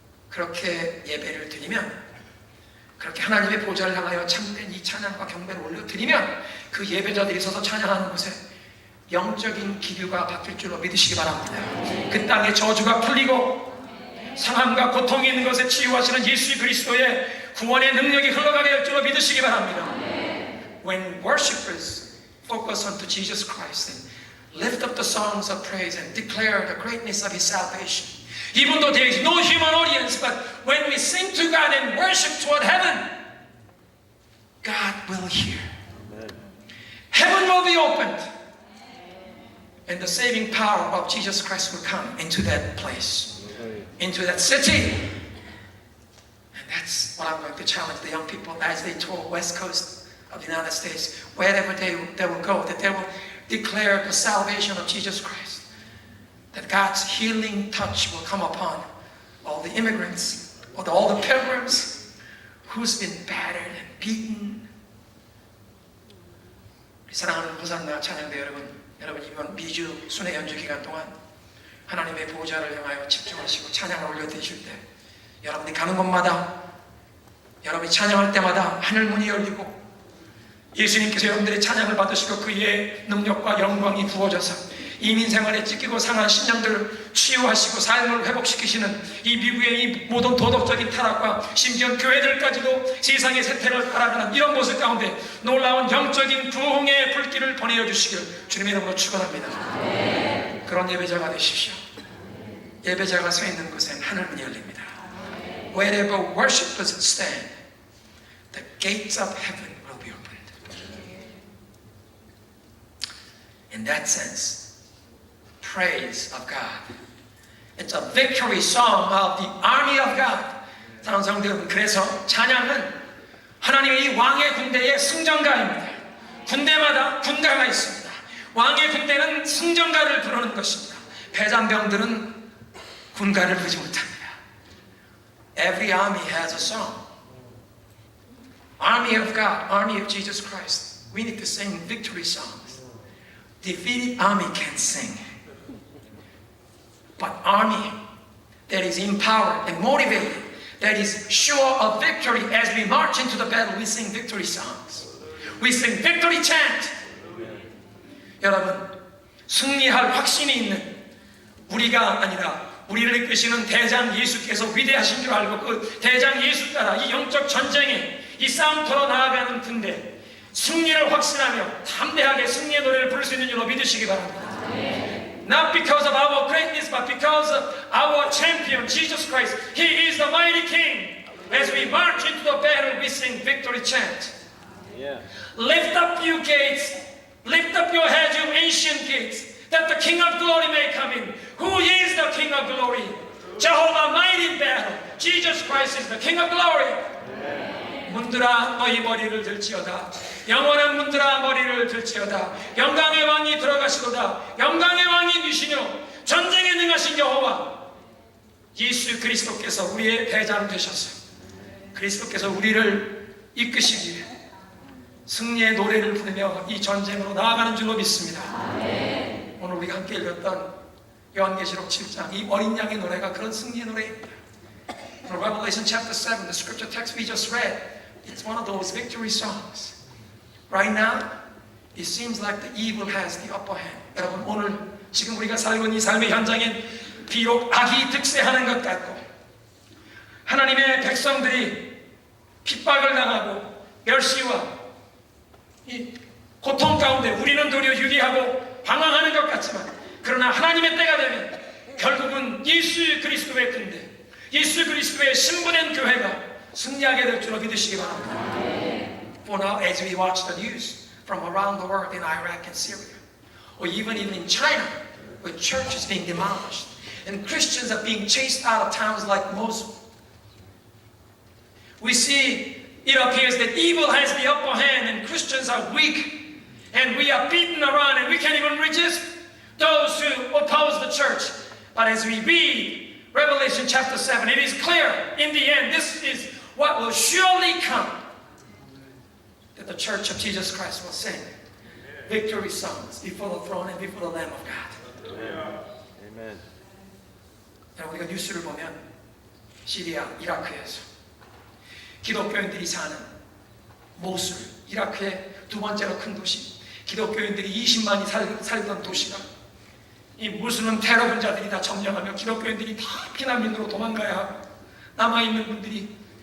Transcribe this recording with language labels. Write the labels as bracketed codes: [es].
[ko] 그렇게 예배를 드리면, 그렇게 하나님의 보좌를 향하여 참된 이 찬양과 경배를 올려드리면, 그 예배자들이 서서 찬양하는 곳에 영적인 기류가 바뀔 줄로 믿으시기 바랍니다. 그 땅에 저주가 풀리고 상함과 고통이 있는 것에 치유하시는 예수 그리스도의 구원의 능력이 흘러가게 할 줄로 믿으시기 바랍니다. [en] When worshipers focus on to Jesus Christ and lift up the songs of praise and declare the greatness of His salvation, even though there is no human audience, but when we sing to God and worship toward heaven, God will hear. Heaven will be opened, and the saving power of Jesus Christ will come into that place, into that city. And that's what I'm going to challenge the young people as they tour West Coast of the United States, wherever they will go, that they will declare the salvation of Jesus Christ. That God's healing touch will come upon all the immigrants, or all the pilgrims who's been battered and beaten. [ko] 우리 사랑하는 호산나 찬양대 여러분 이번 미주 순회 연주 기간 동안 하나님의 보좌를 향하여 집중하시고 찬양을 올려드리실 때 여러분이 가는 곳마다 여러분이 찬양할 때마다 하늘 문이 열리고 예수님께서 여러분들의 찬양을 받으시고 그의 능력과 영광이 부어져서 이민 생활에 찢기고 상한 신령들을 치유하시고 삶을 회복시키시는 이 미국의 이 모든 도덕적인 타락과 심지어 교회들까지도 세상의 세태를 바라보는 이런 모습 가운데 놀라운 영적인 부흥의 불길을 보내어 주시길 주님의 이름으로 축원합니다. 네. 그런 예배자가 되십시오. 예배자가 서 있는 곳엔 하늘문이 열립니다. [en] Wherever worshipers stand, the gates of heaven will be opened. In that sense, praise of God. It's a victory song of the army of God. [ko] 사랑하는 성도 여러분, 그래서 찬양은 하나님의 이 왕의 군대의 승전가입니다. 군대마다 군가가 있습니다. 왕의 군대는 승전가를 부르는 것입니다. 패잔병들은 군가를 부르지 못합니다. [en] Every army has a song. Army of God, army of Jesus Christ. We need to sing victory songs. Defeated army can't sing. But army that is empowered and motivated, that is sure of victory as we march into the battle, we sing victory songs. We sing victory chant. [ko] 여러분, 승리할 확신이 있는 우리가 아니라 우리를 이끄시는 대장 예수께서 위대하신 줄 알고 그 대장 예수 따라 이 영적 전쟁에 이 싸움터로 나아가는 군대 승리를 확신하며 담대하게 승리의 노래를 부를 수 있는 줄로 믿으시기 바랍니다. [en] Not because of our greatness, but because of our champion, Jesus Christ. He is the mighty King. As we march into the battle, we sing victory chant. Yeah. Lift up you gates, lift up your heads, you ancient gates, that the King of glory may come in. Who is the King of glory? Jehovah mighty in battle. Jesus Christ is the King of glory. [ko] 문들아 너희 머리를 들지어다. 영원한 문들아 머리를 들지어다. 영광의 왕이 들어가시도다. 영광의 왕이 누시며 전쟁에 능하신 여호와 예수 그리스도께서 우리의 대장 되셔서 그리스도께서 우리를 이끄시기에 승리의 노래를 부르며 이 전쟁으로 나아가는 줄로 믿습니다. 오늘 우리가 함께 읽었던 요한계시록 7장 이 어린 양의 노래가 그런 승리의 노래입니다. [en] Revelation chapter 7, the scripture text we just read, it's one of those victory songs. Right now, it seems like the evil has the upper hand. [ko] 여러분, 오늘 지금 우리가 살고 있는 이 삶의 현장엔 비록 악이 득세하는 것 같고 하나님의 백성들이 핍박을 당하고 멸시와 이 고통 가운데 우리는 도리어 유리하고 방황하는 것 같지만 그러나 하나님의 때가 되면 결국은 예수 그리스도의 군대 예수 그리스도의 신부된 교회가 승리하게 될 줄로 믿으시기 바랍니다. [en] For now, as we watch the news from around the world in Iraq and Syria, or even in China, where church is being demolished, and Christians are being chased out of towns like Mosul, we see it appears that evil has the upper hand and Christians are weak, and we are beaten around and we can't even resist those who oppose the church. But as we read Revelation chapter 7, it is clear in the end, this is what will surely come, that the church of Jesus Christ will sing victory songs before the throne and before the Lamb of God. Amen. [ko] 우리가 뉴스를 보면 시리아, 이라크에서 기독교인들이 사는 모술, 이라크의 두 번째로 큰 도시, 기독교인들이 20만이 살던 도시가 이 무슬림 테러 분자들이 다 점령하며 기독교인들이 다 피난민으로 도망가야 하고 남아있는 분들이